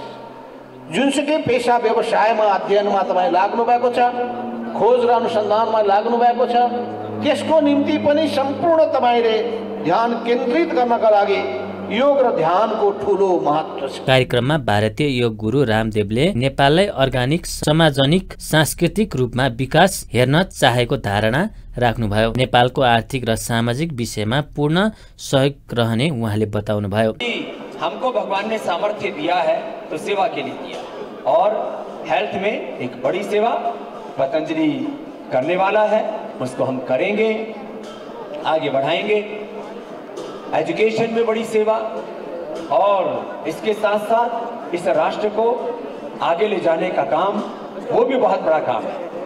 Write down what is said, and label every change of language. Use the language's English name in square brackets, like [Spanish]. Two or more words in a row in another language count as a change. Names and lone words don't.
[Nepali] जुनसुकै पेसा व्यवसायमा अध्ययनमा तपाईँ लाग्नु भएको छ, खोज र अनुसन्धानमा लाग्नु भएको छ, त्यसको निम्ति पनि सम्पूर्ण तपाईँले ध्यान केन्द्रित गर्नका लागि योग र ध्यानको ठुलो महत्त्व छ। कार्यक्रममा भारतीय योग गुरु रामदेवले नेपाललाई अर्गानिक, समाजनिक, सांस्कृतिक रूपमा विकास हेर्न चाहेको धारणा राख्नुभयो। नेपालको आर्थिक र सामाजिक विषयमा पूर्ण सहयोग रहने उहाँले बताउनुभयो। [Hindi] हमको भगवान ने सामर्थ्य दिया है तो सेवा के लिए दिया, और हेल्थ में एक बड़ी सेवा पतंजलि करने वाला है, उसको हम करेंगे, आगे बढ़ाएंगे। एजुकेशन में बड़ी सेवा, और इसके साथ साथ इस राष्ट्र को आगे ले जाने का काम, वो भी बहुत बड़ा काम है।